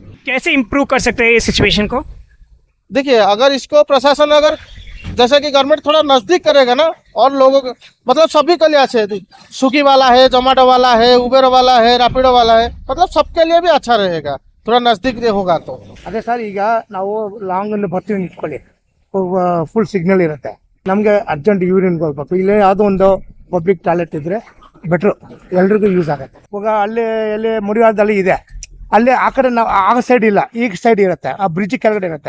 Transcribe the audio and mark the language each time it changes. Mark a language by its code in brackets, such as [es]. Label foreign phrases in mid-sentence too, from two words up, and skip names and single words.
[hi] कैसे इम्प्रूव कर सकते हैं इस सिचुएशन को? देखिए, अगर इसको प्रशासन अगर जैसे कि गवर्नमेंट थोड़ा नजदीक करेगा ना, और लोगों को मतलब सभी के लिए अच्छे है, स्विगी वाला है, जोमेटो वाला है, उबेर वाला है, रैपिडो वाला है, मतलब सबके लिए भी अच्छा रहेगा, थोड़ा नजदीक होगा तो। [kn] ಅದೇ ಸರ್, ಈಗ ನಾವು ಲಾಂಗ್ ಅಲ್ಲಿ ಬರ್ತೀವಿ ನಿಂತ್ಕೊಳ್ಳಿ, ಫುಲ್ ಸಿಗ್ನಲ್ ಇರುತ್ತೆ, ನಮಗೆ ಅರ್ಜೆಂಟ್ ಯೂರಿನ್ಗೆ ಹೋಗ್ಬೇಕು, ಇಲ್ಲೇ ಯಾವುದೋ ಒಂದು ಪಬ್ಲಿಕ್ ಟಾಯ್ಲೆಟ್ ಇದ್ರೆ ಬೆಟ್ರು, ಎಲ್ರಿಗೂ ಯೂಸ್ ಆಗುತ್ತೆ. ಇವಾಗ ಅಲ್ಲಿ ಮುಡಿವಾದಲ್ಲಿ ಇದೆ, ಅಲ್ಲೇ ಆ ಕಡೆ ನಾವು ಆ ಸೈಡ್ ಇಲ್ಲ, ಈ ಸೈಡ್ ಇರುತ್ತೆ, ಆ ಬ್ರಿಡ್ಜ್ ಕೆಳಗಡೆ ಇರುತ್ತೆ.